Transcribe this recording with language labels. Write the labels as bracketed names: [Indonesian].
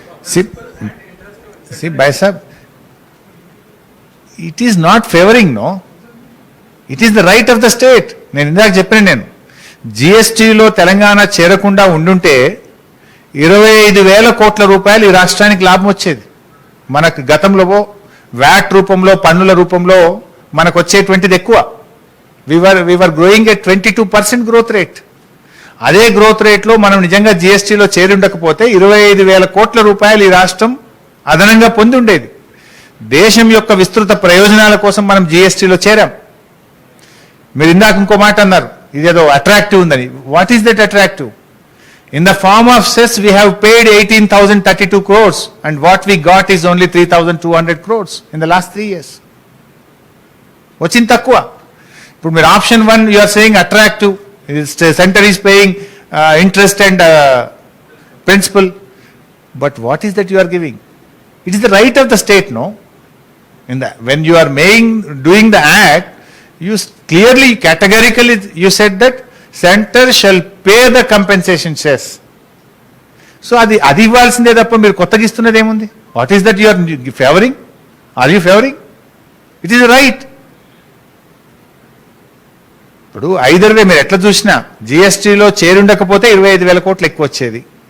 [English] See, Bhai Sahab, it is not favoring, no? It is the right of the state. [Telugu] నేను ఇందాక చెప్పాను, జిఎస్టీలో తెలంగాణ చేరకుండా ఉండుంటే 25,000 కోట్ల రూపాయలు ఈ రాష్ట్రానికి లాభం వచ్చేది. మనకు గతంలో వ్యాట్ రూపంలో, పన్నుల రూపంలో మనకు వచ్చేటువంటిది ఎక్కువ. [English] We are growing at 22% growth rate. [Telugu] అదే గ్రోత్ రేట్లో మనం నిజంగా జిఎస్టీలో చేరి ఉండకపోతే 25,000 కోట్ల రూపాయలు ఈ రాష్ట్రం అదనంగా పొంది ఉండేది. దేశం యొక్క విస్తృత ప్రయోజనాల కోసం మనం జీఎస్టీలో చేరాం. మీరు ఇందాక ఇంకో మాట అన్నారు, ఇదేదో అట్రాక్టివ్ ఉందని. [English] What is that attractive? In the form of cess, we have paid 18,032 crores and what we got is only 3,200 crores in the last 3 years. [Telugu] వచ్చింది తక్కువ. ఇప్పుడు మీరు option 1 [English] you are saying attractive, center is paying interest and principal, but what is that you are giving? It is the right of the state, no? When you are doing the act, you clearly, categorically, you said that center shall pay the compensation cess. So [Telugu] అది ఇవ్వాల్సిందే తప్ప మీరు కొత్తగా ఇస్తున్నది ఏముంది? [English] What is that you are favouring? Are you favouring? It is right. [Telugu] ఇప్పుడు either వే మీరు ఎట్లా చూసినా జిఎస్టీలో చేరుండకపోతే 25,000 కోట్లు ఎక్కువ వచ్చేది.